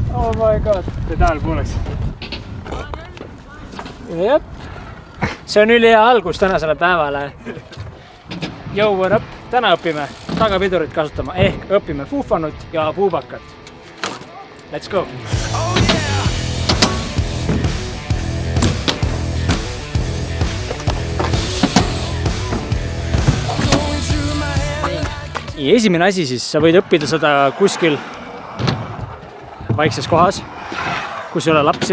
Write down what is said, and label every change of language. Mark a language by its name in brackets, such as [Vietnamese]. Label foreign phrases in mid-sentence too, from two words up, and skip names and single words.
[English] Oh my god. [Estonian] Pedaal pooleks. Jep. See on ülihea algus tänasele päevale. [English] Yo, what up? [Estonian] Täna õpime tagapidurit kasutama ehk õpime fuufanut ja puubakat. [English] Let's go! [Estonian] Ja esimene asi siis, sa võid õppida seda kuskil vaikses kohas, kus ei ole lapsi.